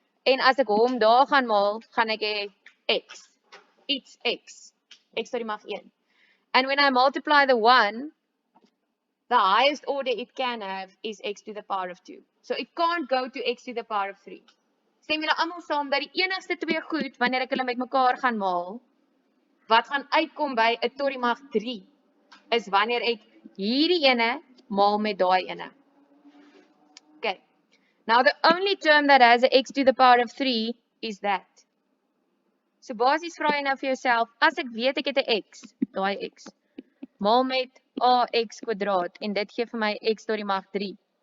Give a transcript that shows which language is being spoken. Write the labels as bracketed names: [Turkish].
[Afrikaans] En as ek hom daar gaan maal, gaan ek hê x. Iets x tot die mag 1. [English] And when I multiply the 1, the highest order it can have is x to the power of 2. So it can't go to x to the power of 3. [Afrikaans] Stem julle almal saam dat die enigste twee goed wanneer ek hulle met mekaar gaan maal, wat gaan uitkom by 'n tot die mag 3, is wanneer ek hierdie ene maal met daai ene. [English] Okay. Now the only term that has a x to the power of 3 is that. [Afrikaans] So basies vra jy nou vir jouself, as ek weet ek het 'n x, daai x, maal met ax kwadraat en dit gee vir my x tot die mag 3.